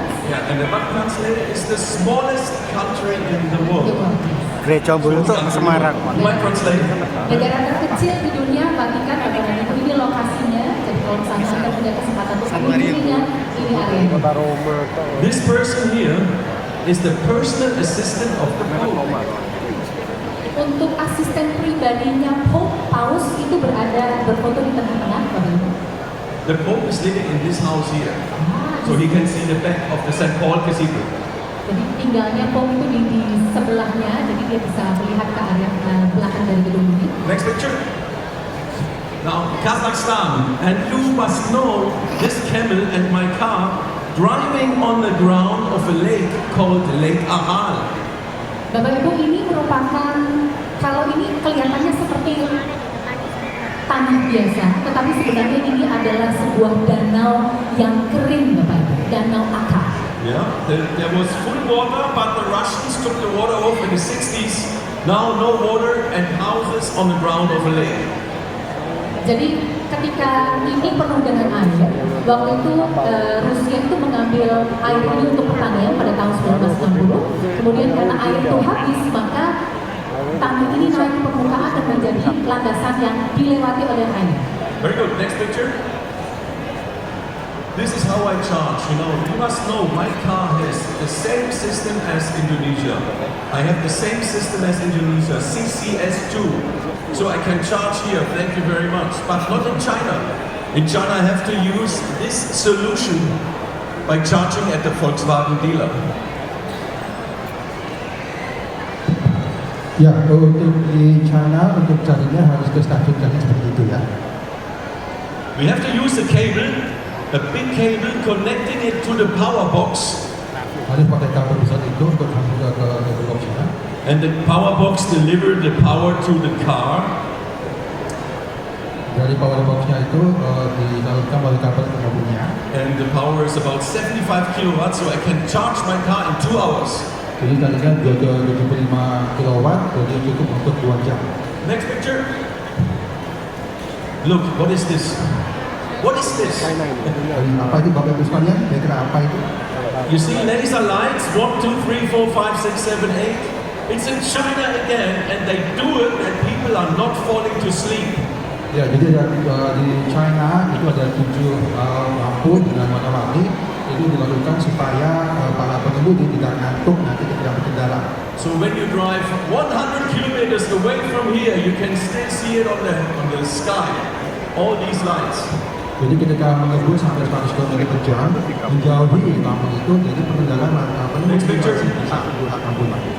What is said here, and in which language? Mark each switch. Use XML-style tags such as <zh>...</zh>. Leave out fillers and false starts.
<en>Yeah, and the Vatican City is the smallest country in the world.</en> <id>Gereja Bulutuk Semarang.</id> <en>You might translate.</en> <id>Negara terkecil di dunia, Vatikan, Bapak Ibu, ini lokasinya. Jadi kalau misalnya Anda punya kesempatan untuk mengunjunginya, ini area.</id> <en>This person here is the personal assistant of the Pope.</en> <id>Untuk asisten pribadinya Pope, Paus itu berfoto di tengah-tengah, Bapak Ibu.</id> <en>The Pope is living in this house here, so he can see the back of the St. Paul Cathedral.</en> <id>Jadi tinggalnya Pope itu di sebelahnya, jadi dia bisa melihat ke area belakang dari gedung ini.</id> <en>Next picture. Now, Kazakhstan, and you must know this camel and my car driving on the ground of a lake called Lake Aral.</en> <id>Bapak Ibu, ini merupakan, kalau ini kelihatannya seperti tanah biasa, tetapi sebenarnya ini adalah sebuah danau yang kering, Bapak Ibu, danau Akar.</id> <en>Yeah, there was full water, but the Russians took the water off in the 60s. Now no water and houses on the ground of a lake.</en> <id>Jadi ketika ini penuh dengan air, waktu itu Rusia itu mengambil air ini untuk pertanian pada tahun 1960. Kemudian karena air itu habis, maka tanah ini naik ke permukaan dan menjadi landasan yang dilewati oleh air.</id> <en>Very good. Next picture. This is how I charge. You must know my car has the same system as Indonesia. I have the same system as Indonesia, CCS2. So I can charge here, thank you very much. But not in China. In China I have to use this solution by charging at the Volkswagen dealer.</en> <id>Ya, untuk di China untuk carinya harus ke stasiun charging seperti itu ya.</id> <en>We have to use a cable, a big cable connecting it to the power box.</en> <id>Harus pakai kabel besar itu untuk masuk ke kabel boxnya.</id> <en>And the power box deliver the power to the car.</en> <id>Dari power boxnya itu disalurkan melalui kabel ke mobilnya.</id> <en>And the power is about 75 kilowatts, so I can charge my car in 2 hours.</en> <id>Jadi tadinya 75 kilowatt, jadi cukup untuk 2 jam.</id> <en>Next picture. Look, what is this? What is this?</en> <id>Apa itu Bapak Ibu sekalian? Kira-kira apa itu?</id> <en>You see laser lights, 1, 2, 3, 4, 5, 6, 7, 8. It's in China again, and they do it and people are not falling to sleep.</en> <id>Ya, jadi di China itu ada 7 lampu dengan warna-warni. Itu dilakukan supaya para pengemudi tidak ngantuk nanti ketika berkendara.</id> <en>So when you drive 100 kilometers away from here, you can still see it on the sky. All these lights.</en> <id>Jadi ketika mengebut sampai 100 km per jam, menjauhi kampung itu, jadi pengendara</id> <en>Next picture.</en> <id>bisa keluar kampung.</id>